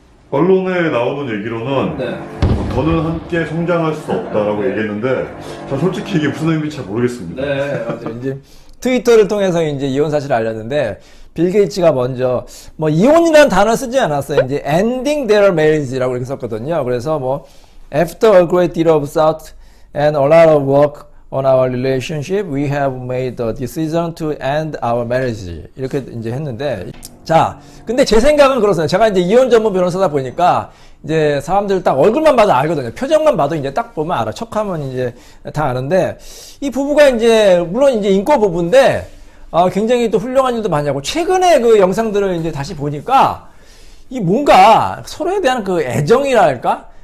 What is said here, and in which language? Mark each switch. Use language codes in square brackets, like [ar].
[ko] 언론에 나오는 얘기로는 네. 더는 함께 성장할 수 없다라고 얘기했는데 전 솔직히 이게 무슨 의미인지 잘 모르겠습니다. 네, 맞아요. 이제 트위터를 통해서 이제 이혼 사실을 알렸는데 빌 게이츠가 먼저 뭐 이혼이라는 단어 쓰지 않았어요. 이제 [en] ending their marriage [ko] 라고 이렇게 썼거든요. 그래서 뭐 [en] after a great deal of thought and a lot of work on our relationship, we have made the decision to end our marriage. [ko] 이렇게 이제 했는데 자, 근데 제 생각은 그렇습니다. 제가 이제 이혼 전문 변호사다 보니까 이제 사람들 딱 얼굴만 봐도 알거든요. 표정만 봐도 이제 딱 보면 알아. 척하면 이제 다 아는데 이 부부가 이제 물론 이제 인권 부부인데 굉장히 또 훌륭한 일도 많이 하고 최근에 그 영상들을 이제 다시 보니까 이 뭔가 서로에 대한 그 애정이랄까?